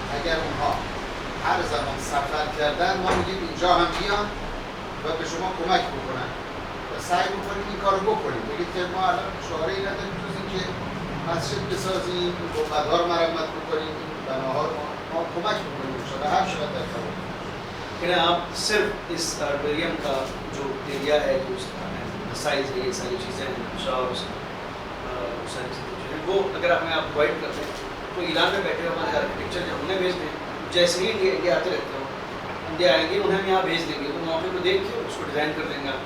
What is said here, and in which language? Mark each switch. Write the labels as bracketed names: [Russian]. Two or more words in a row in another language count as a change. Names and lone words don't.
[Persian] اگر اونها هر زمان سفر کردن ما میگیم اینجا هم بیان و به شما کمک بکنن و سعی میکنیم این کارو بکنیم. بگید که ما الان شعاره ای نداریم جز اینکه مسجد بسازیم، گنبدها رو مرمت بکنیم، این بناها رو ما کمک بکنیم انشاءالله هر شود در کار. [Hindi] कि आप सिर्फ इस आर्बेरियम का जो एरिया है, जो साइज है, ये सारी चीज़ें हैं, सारी चीज़ें हैं, वो अगर आप हमें प्रोवाइड कर दें तो ईरान में बैठे हमारे आर्किटेक्चर जो उन्हें भेज दें, जैसे ही इंडिया आते रहते हो इंडिया आएंगे उन्हें हम यहाँ भेज देंगे तो मौके को देख के उसको डिज़ाइन कर देंगे आपको।